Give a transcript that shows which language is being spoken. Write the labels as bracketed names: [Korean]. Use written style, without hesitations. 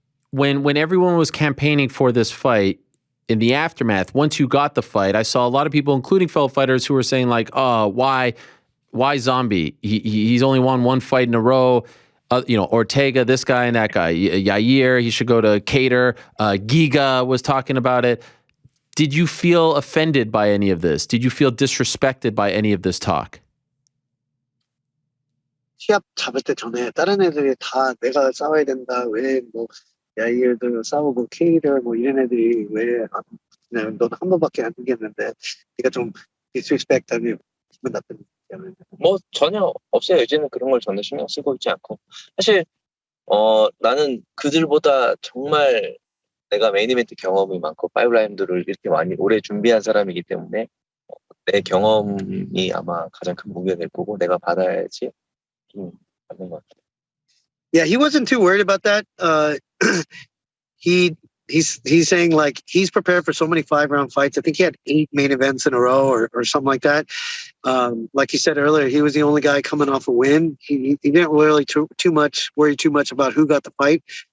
[English] When everyone was campaigning for this fight, in the aftermath, once you got the fight, I saw a lot of people, including fellow fighters, who were saying like, "Oh, why Zombie? He's only won one fight in a row. Ortega, this guy and that guy. Yair, he should go to Cater. Giga was talking about it." Did you feel offended by any of this? Did you feel disrespected by any of this talk? [Korean] 시합 잡을 때 전에 다른 애들이 다 내가 싸워야 된다. 왜 뭐 야이도 싸우고 케이를 뭐 이런 애들이 왜 그냥 넌 한 번밖에 안 이겼는데 네가 좀 disrespect하면 기분 나쁜. 뭐 전혀 없어요. 이제는 그런 걸 전혀 신경 쓰고 있지 않고 사실 나는 그들보다 정말 내가 메인 이벤트 경험이 많고 파이브 라운드를 이렇게 많이 오래 준비한 사람이기 때문에 내 경험이 아마 가장 큰 무게가 될 거고 내가 받아야지 받는 것 같아요. [English] Yeah, he wasn't too worried about that. He's saying like he's prepared for so many 5-round fights. I think he had 8 main events in a row or something like that. Like he said earlier, he was the only guy coming off a win. He didn't really worry too much about who got the fight.